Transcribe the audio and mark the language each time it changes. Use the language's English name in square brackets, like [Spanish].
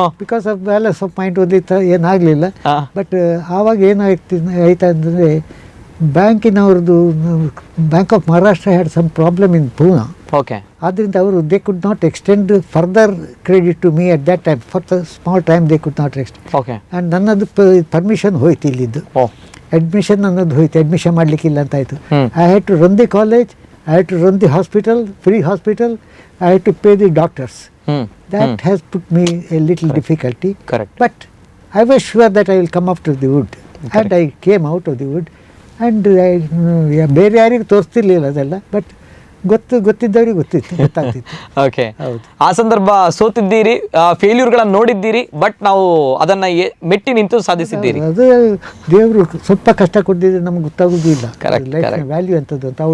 [English] because of balance of mind [Kannada] ಓದಿತ್ತು, ಏನಾಗಲಿಲ್ಲ. [English] but [Kannada] ಆವಾಗ ಆಯ್ತಾ ಅಂದರೆ ಬ್ಯಾಂಕಿನವ್ರದ್ದು, [English] Bank of Maharashtra had some problem in Poona. Okay. [Kannada] ಆದ್ದರಿಂದ ಅವರು [English] They could not extend further credit to me at that time. For the small time they could not extend. Okay. [Kannada] And ನನ್ನದು permission ಹೋಯ್ತು ಇಲ್ಲಿದ್ದು. Admission ನನ್ನದು ಹೋಯ್ತು, admission ಮಾಡಲಿಕ್ಕಿಲ್ಲ ಅಂತಾಯಿತು. [English] I had to run the college, I had to run the hospital, free hospital. I had to pay the doctors. That has put me a little difficulty. Correct. But I was sure that I will come out of the wood. And I came out of the wood. [Kannada] And ಬೇರೆ ಯಾರಿಗೆ ತೋರಿಸ್ತಿರ್ಲಿಲ್ಲ ಅದೆಲ್ಲ. But ಗೊತ್ತಿದ್ದವ್ರಿಗೆ ಗೊತ್ತಾಗ್ತಿತ್ತು. [English] Okay. [Kannada] ಹೌದು. ಆ ಸಂದರ್ಭ ಸೋತಿದ್ದೀರಿ, ಫೇಲ್ಯೂರ್ಗಳನ್ನು ನೋಡಿದ್ದೀರಿ, but ನಾವು ಅದನ್ನ ಮೆಟ್ಟಿ ನಿಂತು ಸಾಧಿಸಿದ್ದೀರಿ. ಅದು ದೇವರು ಸ್ವಲ್ಪ ಕಷ್ಟ ಕೊಟ್ಟಿದ್ರೆ ನಮ್ಗೆ ಗೊತ್ತಾಗೋದಿಲ್ಲ ವ್ಯಾಲ್ಯೂ ಅಂತದ್ದು ಅಂತ.